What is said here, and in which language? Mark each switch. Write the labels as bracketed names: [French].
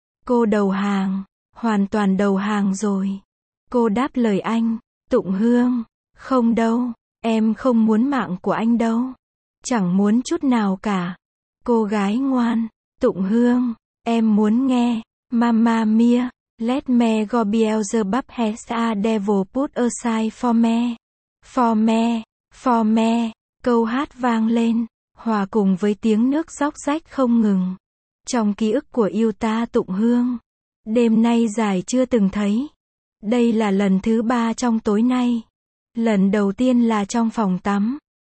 [Vietnamese] Cô đầu hàng, hoàn toàn đầu hàng rồi. Cô đáp lời anh, tụng hương, không đâu, em không muốn mạng của anh đâu. Chẳng muốn chút nào cả. Cô gái ngoan, tụng hương, em muốn nghe. [English] Mamma mia, let me go Beelzebub has a devil put aside for me. For me, for me. [Vietnamese] Câu hát vang lên, hòa cùng với tiếng nước róc rách không ngừng. Trong ký ức của yêu ta tụng hương, đêm nay dài chưa từng thấy. Đây là lần thứ ba trong tối nay. Lần đầu tiên là trong phòng tắm.